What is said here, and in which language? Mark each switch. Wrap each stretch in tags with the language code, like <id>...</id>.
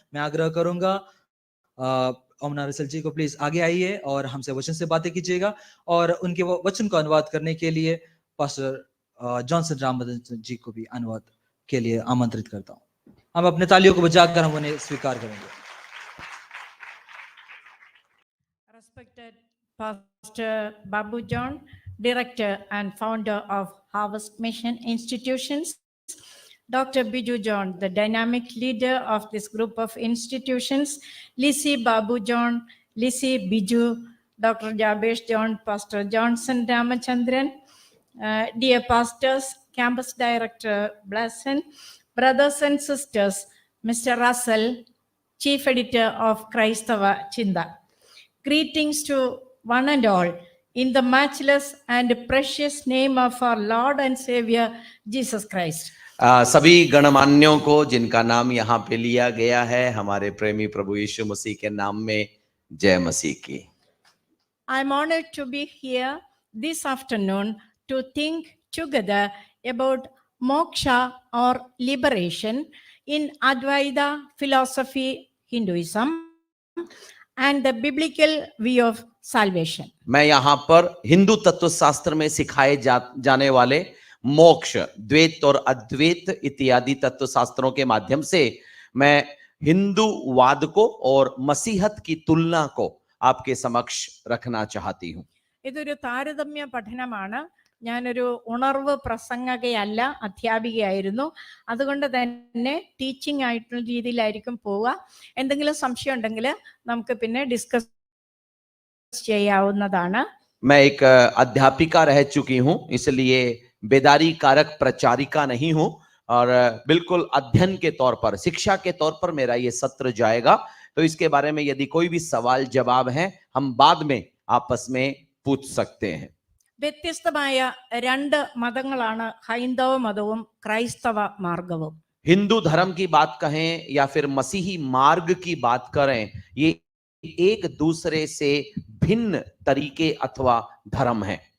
<hi>मैं आग्रह करूंगा ओमना रसल जी को प्लीज आगे आइए और हमसे वचन से बातें कीजिएगा। और उनके वचन को अनुवाद करने के लिए पास्टर जॉनसन रामबदन जी को भी अनुवाद के लिए आमंत्रित करता हूं। हम अपने तालियों को बजाकर हम उन्हें स्वीकार करेंगे।</hi> <en>Respected Pastor Babu John, Director and Founder of Harvest Mission Institutions, Dr. Biju John, the dynamic leader of this group of institutions, Lizzie Babu John, Lizzie Biju, Dr. Jabesh John, Pastor Johnson Ramachandran, dear pastors, campus director Blesson, brothers and sisters, Mr. Russell, Chief Editor of Christava Chinda. Greetings to one and all in the matchless and precious name of our Lord and Savior Jesus Christ.</en> <hi>सभी गणमान्यों को जिनका नाम यहाँ पे लिया गया है, हमारे प्रेमी प्रभु यीशु मसीह के नाम में जय मसीह की।</hi> <en>I am honored to be here this afternoon to think together about moksha or liberation in Advaita philosophy, Hinduism, and the biblical view of salvation.</en> <hi>मैं यहाँ पर हिंदू तत्व शास्त्र में सिखाए जाने वाले मोक्ष, द्वैत और अद्वैत इत्यादि तत्व शास्त्रों के माध्यम से मैं हिंदूवाद को और मसीहत की तुलना को आपके समक्ष रखना चाहती हूँ।</hi> <ml>ഇതൊരു താരതമ്യ പഠനമാണ്. ഞാനൊരു ഉണർവ് പ്രസംഗകയല്ല, അധ്യാപികയായിരുന്നു. അതുകൊണ്ട് തന്നെ ടീച്ചിങ് ആയിട്ടുള്ള രീതിയിലായിരിക്കും പോവുക. എന്തെങ്കിലും സംശയം ഉണ്ടെങ്കിൽ നമുക്ക് പിന്നെ ഡിസ്കസ് ചെയ്യാവുന്നതാണ്.</ml> <hi>मैं एक अध्यापिका रह चुकी हूँ, इसलिए बेदारी कारक प्रचारिका नहीं हूँ और बिल्कुल अध्ययन के तौर पर, शिक्षा के तौर पर मेरा ये सत्र जाएगा। तो इसके बारे में यदि कोई भी सवाल जवाब है, हम बाद में आपस में पूछ सकते हैं।</hi> <ml>വ്യത്യസ്തമായ രണ്ട് മതങ്ങളാണ് ഹൈന്ദവ മതവും ക്രൈസ്തവ മാർഗവും.</ml> <hi>हिंदू धर्म की बात कहें या फिर मसीही मार्ग की बात करें, ये एक दूसरे से भिन्न तरीके अथवा धर्म है।</hi>